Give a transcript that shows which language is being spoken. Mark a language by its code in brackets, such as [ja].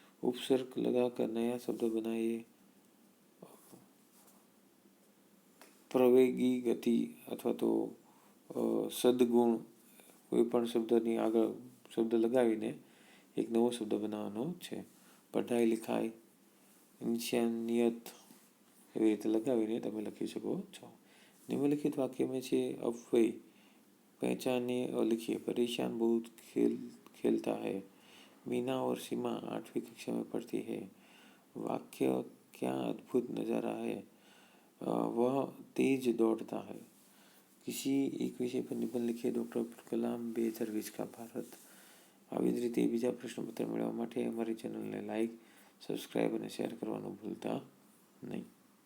[hi] उपसर्ग लगाकर नया शब्द बनाइए। प्रवेगी गति अथवा तो [gu] સદગુણ કોઈ પણ શબ્દની આગળ શબ્દ લગાવીને એક નવો શબ્દ બનાવવાનો છે. પઢાઈ લિખાઈ, ઇન્સાનિયત એવી રીતે લગાવીને તમે લખી શકો છો. [hi] निम्नलिखित वाक्य में से अव्यय पहचाने और लिखिए। परेशान बहुत खेलता है। मीना और सीमा 8वीं कक्षा में पढ़ती है। वाक्य क्या अद्भुत नज़ारा है, वह तेज दौड़ता है। किसी एक विषय पर निबंध लिखिए। [gu] डॉक्टर અબ્દુલ કલામ 2020 का ભારત. આવી જ રીતે બીજા પ્રશ્નપત્ર મેળવવા માટે અમારી ચેનલને લાઈક, સબસ્ક્રાઈબ અને શેર કરવાનું ભૂલતા નહીં.